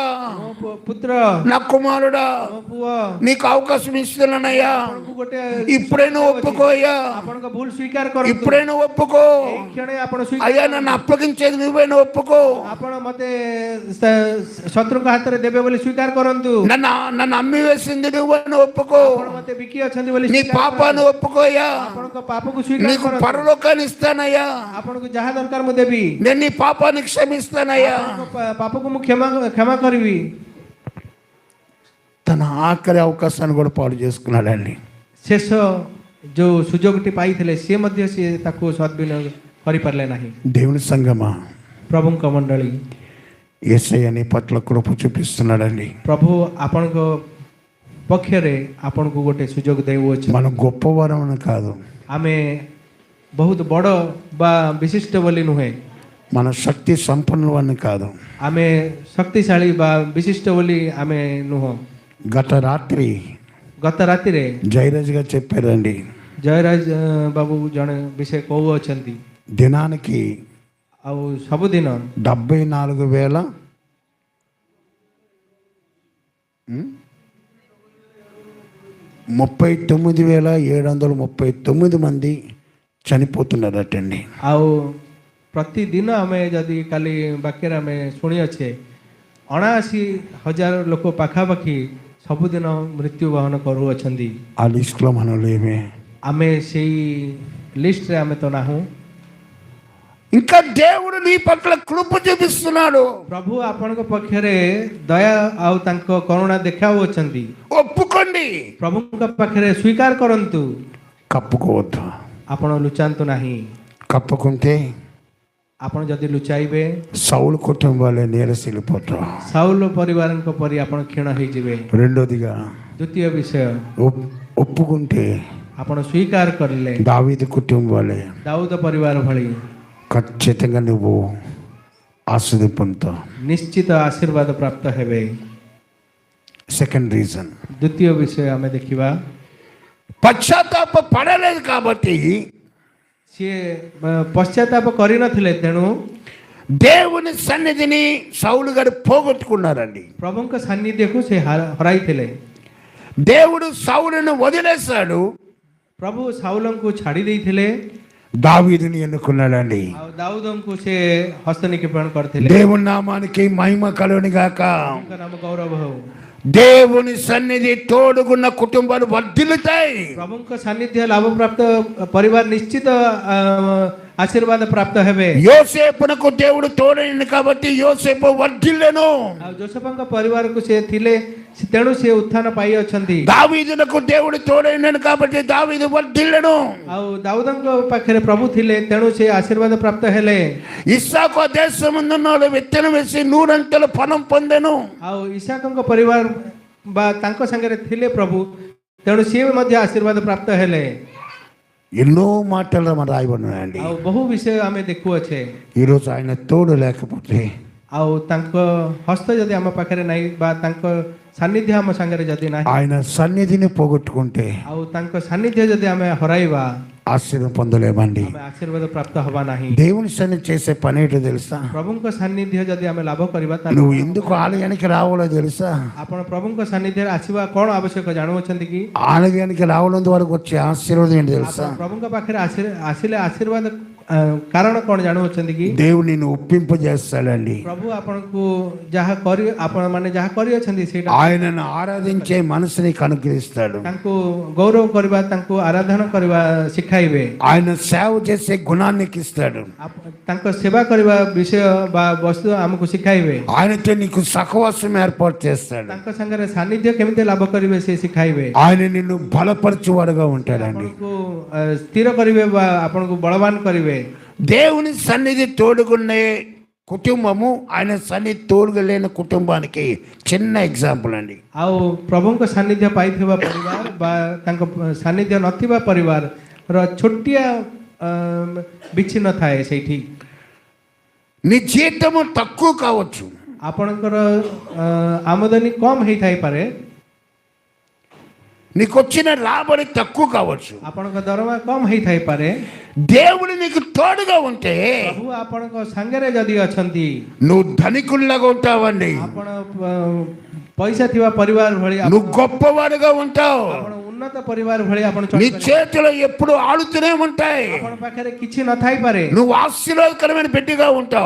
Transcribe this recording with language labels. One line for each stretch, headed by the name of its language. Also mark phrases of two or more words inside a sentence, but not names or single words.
Odia: ମୋ ପୁତ୍ର,
Telugu: నా కుమారుడా,
Odia: ମୋ ପୁଅ,
Telugu: నీకు అవకాశం ఇస్తున్నానయ్యా,
Odia: ଆପଣଙ୍କୁ ଗୋଟେ
Telugu: ఇప్పుడైనా ఒప్పుకోయ్యా,
Odia: ଆପଣଙ୍କ ଭୁଲ ସ୍ୱୀକାର କରନ୍ତୁ।
Telugu: ఇప్పుడైనా ఒప్పుకో
Odia: ଏଇ କ୍ଷଣେ ଆପଣ
Telugu: అయ్యా,
Odia: ସ୍ୱୀକାର,
Telugu: నన్ను అప్పగించేది నువ్వైనా ఒప్పుకో,
Odia: ଆପଣ ମତେ ଶତ୍ରୁଙ୍କ ହାତରେ ଦେବେ ବୋଲି ସ୍ୱୀକାର କରନ୍ତୁ।
Telugu: నన్ను అమ్మి వేసింది నువ్వైనా ఒప్పుకో,
Odia: ଆପଣ ମତେ ବିକି ଅଛନ୍ତି ବୋଲି
Telugu: నీ
Odia: ସ୍ୱୀକାର
Telugu: పాపాన్ని
Odia: କରନ୍ତୁ।
Telugu: ఒప్పుకోయ్యా,
Odia: ଆପଣଙ୍କ ପାପକୁ ସ୍ୱୀକାର
Telugu: నీకు
Odia: କରନ୍ତୁ।
Telugu: పరలోకాన్ని ఇస్తానయ్యా,
Odia: ଆପଣଙ୍କୁ ଯାହା ଦରକାର ମୁଁ ଦେବି,
Telugu: నేను నీ పాపాన్ని క్షమిస్తానయ్యా.
Odia: ଆପଣଙ୍କ ପାପକୁ ମୁଁ କ୍ଷମା କରିବି।
Telugu: తన ఆఖరి అవకాశాన్ని కూడా పాడు చేసుకున్నాడండి.
Odia: ଶେଷ ଯୋଉ ସୁଯୋଗଟି ପାଇଥିଲେ ସିଏ ମଧ୍ୟ ସିଏ ତାକୁ ସଦ୍ବିନିయోଗ କରିପାରିଲେ ନାହିଁ।
Telugu: దేవుని సంగమా,
Odia: ପ୍ରଭୁଙ୍କ ମଣ୍ଡଳୀ,
Telugu: యేసయ్య నీ పట్ల కృప చూపిస్తున్నాడండి.
Odia: ପ୍ରଭୁ ଆପଣଙ୍କ ପକ୍ଷରେ ଆପଣଙ୍କୁ ଗୋଟେ ସୁଯୋଗ ଦେଉଅଛି।
Telugu: మనం గొప్పవారం కాదు,
Odia: ଆମେ ବହୁତ ବଡ଼ ବା ବିଶିଷ୍ଟ ବୋଲି ନୁହେଁ,
Telugu: మన శక్తి సంపన్నులని కాదు.
Odia: ଆମେ ଶକ୍ତିଶାଳୀ ବା ବିଶିଷ୍ଟ ବୋଲି ଆମେ ନୁହଁ।
Telugu: గత రాత్రి
Odia: ଗତ ରାତିରେ
Telugu: జయరాజ్ గారు చెప్పారండి,
Odia: ଜୟରାଜ ବାବୁ ଜଣେ ବିଷୟ କହୁଅଛନ୍ତି,
Telugu: దినానికి
Odia: ଆଉ ସବୁଦିନ
Telugu: 39,739 మంది చనిపోతున్నారటండి.
Odia: ଆଉ ପ୍ରତିଦିନ ଆମେ ଯଦି କାଲି ବାକ୍ୟରେ ଆମେ ଶୁଣିଅଛେ 79,000 ଲୋକ ପାଖାପାଖି ସବୁଦିନ ମୃତ୍ୟୁବରଣ କରୁଅଛନ୍ତି।
Telugu: ఆ లిస్టులో మనం లేమే.
Odia: ଆମେ ସେଇ ଲିଷ୍ଟରେ ଆମେ ତ ନାହୁଁ।
Telugu: ఇంకా దేవుడు నీ పట్ల కృప చూపిస్తున్నాడు.
Odia: ପ୍ରଭୁ ଆପଣଙ୍କ ପକ୍ଷରେ ଦୟା ଆଉ ତାଙ୍କ କରୁଣା ଦେଖାଉଅଛନ୍ତି।
Telugu: ఒప్పుకోండి,
Odia: ପ୍ରଭୁଙ୍କ ପାଖରେ ସ୍ୱୀକାର କରନ୍ତୁ,
Telugu: కప్పుకోవద్దు.
Odia: ଆପଣ ଲୁଚାନ୍ତୁ ନାହିଁ।
Telugu: కప్పుకుంటే
Odia: ଆପଣ ଯଦି ଲୁଚାଇବେ
Telugu: సౌలు కుటుంబాలే నీరసిల్లిపోతారు.
Odia: ସାଉଲ ପରିବାରଙ୍କ ପରି ଆପଣ କ୍ଷୀଣ ହେଇଯିବେ।
Telugu: రెండోదిగా
Odia: ଦ୍ୱିତୀୟ ବିଷୟ,
Telugu: ఒప్పుకుంటే
Odia: ଆପଣ ସ୍ୱୀକାର କରିଲେ
Telugu: దావీదు కుటుంబాలే
Odia: ଦାଉଦ ପରିବାର ଭଳି
Telugu: ఖచ్చితంగా నువ్వు ఆశీర్వాదం పొందుతావు.
Odia: ନିଶ୍ଚିତ ଆଶୀର୍ବାଦ ପ୍ରାପ୍ତ ହେବେ।
English: second reason,
Odia: ଦ୍ୱିତୀୟ ବିଷୟ ଆମେ ଦେଖିବା,
Telugu: పశ్చాత్తాప పడలేదు కాబట్టి
Odia: ସିଏ ପଶ୍ଚାତାପ କରିନଥିଲେ, ତେଣୁ
Telugu: దేవుని సన్నిధిని సౌలు గారు పోగొట్టుకున్నారండి.
Odia: ପ୍ରଭୁଙ୍କ ସାନ୍ନିଧ୍ୟକୁ ସେ ହରାଇଥିଲେ।
Telugu: దేవుడు సౌలును వదిలేశాడు,
Odia: ପ୍ରଭୁ ସାଉଲଙ୍କୁ ଛାଡ଼ି ଦେଇଥିଲେ,
Telugu: దావీదుని ఎన్నుకున్నాడండి.
Odia: ଆଉ ଦାଉଦଙ୍କୁ ସେ ହସ୍ତନିକ୍ଷେପଣ କରିଥିଲେ।
Telugu: దేవుని నామానికి మహిమ కలుగును గాక.
Odia: ତାଙ୍କ ନାମ ଗୌରବ ହଉ।
Telugu: దేవుని సన్నిధి తోడుగున్న కుటుంబాలు వర్ధిల్లుతాయి.
Odia: ପ୍ରଭୁଙ୍କ ସାନ୍ନିଧ୍ୟ ଲାଭ ପ୍ରାପ୍ତ ପରିବାର ନିଶ୍ଚିତ ଆଶୀର୍ବାଦ ପ୍ରାପ୍ତ ହେବେ।
Telugu: యోసేపునకు దేవుడు తోడైంది కాబట్టి యోసేపు వర్ధిల్లెను.
Odia: ଆଉ ଯୋସେଫଙ୍କ ପରିବାରକୁ ସେ ଥିଲେ, ତେଣୁ ସେ ଉତ୍ଥାନ ପାଇଅଛନ୍ତି।
Telugu: దావీదునకు దేవుడు తోడైండు కాబట్టి దావీదు వర్ధిల్లెను.
Odia: ଆଉ ଦାଉଦଙ୍କ ପାଖରେ ପ୍ରଭୁ ଥିଲେ, ତେଣୁ ସେ ଆଶୀର୍ବାଦ ପ୍ରାପ୍ତ ହେଲେ।
Telugu: ఇస్సాకు దేశమందున్నాడు, విత్తనం వేసి నూరంతల ఫలం పొందెను.
Odia: ଆଉ ଇସାକଙ୍କ ପରିବାର ବା ତାଙ୍କ ସାଙ୍ଗରେ ଥିଲେ ପ୍ରଭୁ, ତେଣୁ ସିଏ ମଧ୍ୟ ଆଶୀର୍ବାଦ ପ୍ରାପ୍ତ ହେଲେ।
Telugu: ఎన్నో మాటలు మనం రాయబడినాయండి.
Odia: ଆଉ ବହୁ ବିଷୟ ଆମେ ଦେଖୁଅଛେ।
Telugu: ఈరోజు ఆయన తోడు లేకపోతే,
Odia: ଆଉ ତାଙ୍କ ହସ୍ତ ଯଦି ଆମ ପାଖରେ ନାହିଁ ବା ତାଙ୍କ ସାନ୍ନିଧ୍ୟ ଆମ ସାଙ୍ଗରେ ଯଦି ନାହିଁ,
Telugu: ఆయన సన్నిధిని పోగొట్టుకుంటే
Odia: ଆଉ ତାଙ୍କ ସାନ୍ନିଧ୍ୟ ଯଦି ଆମେ ହରାଇବା,
Telugu: ఆశీర్వాదం పొందలేమండి.
Odia: ଆମେ ଆଶୀର୍ବାଦ ପ୍ରାପ୍ତ ହବା ନାହିଁ।
Telugu: దేవుని సన్నిధి చేసే పని ఏంటో తెలుసా?
Odia: ପ୍ରଭୁଙ୍କ ସାନ୍ନିଧ୍ୟ ଯଦି ଆମେ ଲାଭ କରିବା,
Telugu: నువ్వు ఎందుకు ఆలయానికి రావాలో తెలుసా?
Odia: ଆପଣ ପ୍ରଭୁଙ୍କ ସାନ୍ନିଧ୍ୟରେ ଆସିବା କ'ଣ ଆବଶ୍ୟକ ଜାଣୁଅଛନ୍ତି କି?
Telugu: ఆలయానికి రావడం ద్వారా వచ్చే ఆశీర్వాదం ఏంటి తెలుసా?
Odia: ଆପଣ ପ୍ରଭୁଙ୍କ ପାଖରେ ଆସିଲେ ଆଶୀର୍ବାଦ କାରଣ କ'ଣ ଜାଣୁଅଛନ୍ତି କି?
Telugu: దేవుడు నిన్ను ఒప్పింపజేస్తాడండి.
Odia: ପ୍ରଭୁ ଆପଣଙ୍କୁ ଯାହା କରି ଆପଣମାନେ ଯାହା କରିଅଛନ୍ତି ସେଇଟା
Telugu: ఆయనను ఆరాధించే మనసుని అనుగ్రహిస్తాడు.
Odia: ତାଙ୍କୁ ଗୌରବ କରିବା, ତାଙ୍କୁ ଆରାଧନା କରିବା ଶିଖାଇବେ।
Telugu: ఆయన సేవ చేసే గుణాన్ని ఇస్తాడు.
Odia: ତାଙ୍କ ସେବା କରିବା ବିଷୟ ବା ବସ୍ତୁ ଆମକୁ ଶିଖାଇବେ।
Telugu: ఆయనతో నీకు సహవాసం ఏర్పాటు చేస్తాడు.
Odia: ତାଙ୍କ ସାଙ୍ଗରେ ସାନ୍ନିଧ୍ୟ କେମିତି ଲାଭ କରିବେ ସେ ଶିଖାଇବେ।
Telugu: ఆయన నిన్ను బలపరచువాడుగా ఉంటాడండి.
Odia: ଆପଣଙ୍କୁ ସ୍ଥିର କରିବେ ବା ଆପଣଙ୍କୁ ବଳବାନ କରିବେ।
Telugu: దేవుని సన్నిధి తోడుకునే కుటుంబము ఆయన సన్నిధి తోడుగా లేని కుటుంబానికి చిన్న ఎగ్జాంపుల్ అండి.
Odia: ଆଉ ପ୍ରଭୁଙ୍କ ସାନ୍ନିଧ୍ୟ ପାଇଥିବା ପରିବାର ବା ତାଙ୍କ ସାନ୍ନିଧ୍ୟ ନଥିବା ପରିବାରର ଛୋଟିଆ ବିଚ୍ଛିନ୍ନ ଥାଏ ସେଇଠି।
Telugu: నీ జీతము తక్కువ కావచ్చు,
Odia: ଆପଣଙ୍କର ଆମଦାନୀ କମ୍ ହେଇଥାଇପାରେ,
Telugu: నీకు వచ్చిన రాబడి తక్కువ కావచ్చు,
Odia: ଆପଣଙ୍କ ଦରମା କମ୍ ହେଇଥାଇପାରେ,
Telugu: దేవుడు నీకు తోడుగా ఉంటే
Odia: ପ୍ରଭୁ ଆପଣଙ୍କ ସାଙ୍ଗରେ ଯଦି ଅଛନ୍ତି,
Telugu: నువ్వు ధనికుల్లాగా ఉంటావండి.
Odia: ଆପଣ ପଇସା ଥିବା ପରିବାର ଭଳି,
Telugu: నువ్వు గొప్పవాడుగా ఉంటావు.
Odia: ଆପଣ ଉନ୍ନତ ପରିବାର ଭଳି ଆପଣ
Telugu: నీ
Odia: ଚଳିପାରିବେ।
Telugu: చేతిలో ఎప్పుడు ఆడుతూనే ఉంటాయి.
Odia: ଆପଣ ପାଖରେ କିଛି ନଥାଇପାରେ,
Telugu: నువ్వు ఆశీర్వాదకరమైన బిడ్డగా ఉంటావు,